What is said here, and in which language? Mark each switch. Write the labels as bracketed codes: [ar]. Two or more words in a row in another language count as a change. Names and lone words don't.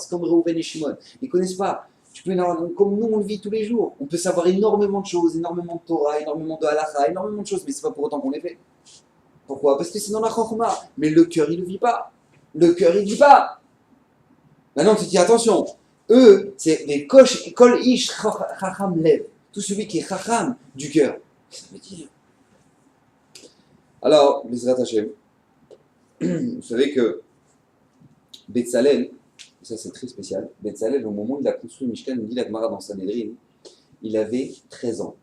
[fr] C'est comme Reuven et Shimon, ils connaissent pas. Comme nous on le vit tous les jours, on peut savoir énormément de choses, énormément de Torah, énormément de halakha, énormément de choses, mais c'est pas pour autant qu'on les fait. Pourquoi? Parce que c'est dans la chokma. Mais le cœur il le vit pas. Le cœur il vit pas. Maintenant tu te dis attention, eux c'est les [he] כל איש חכם לב, [fr] tout celui qui est chacham du cœur. Ça veut dire. Alors, [he] בעזרת השם, [fr] vous savez que Betzalel, ça c'est très spécial. Betzalel, au moment où il a construit Mishkan, il dit la Gemara dans Sanhedrin, il avait 13 ans.